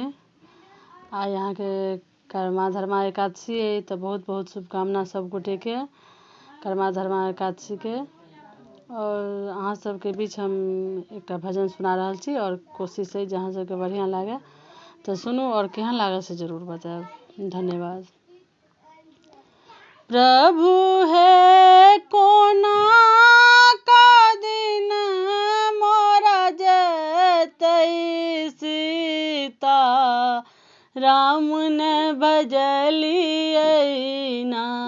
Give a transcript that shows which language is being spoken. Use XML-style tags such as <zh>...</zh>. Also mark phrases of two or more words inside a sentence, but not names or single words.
<mai>आइ यहाँ के कर्मा धर्मा एकादशी है, तो बहुत बहुत शुभकामना सब गोटे के कर्मा धर्मा एकादशी के। और अहाँ सबके बीच हम एक भजन सुना रहा छी और कोशिश है जहाँ सबके बढ़िया लागे तो सुनू और केहन लागल से जरूर बताएब। धन्यवाद। प्रभु है कोना का दिन मोरा जतई सीता, राम ने भजलियै ना।</mai>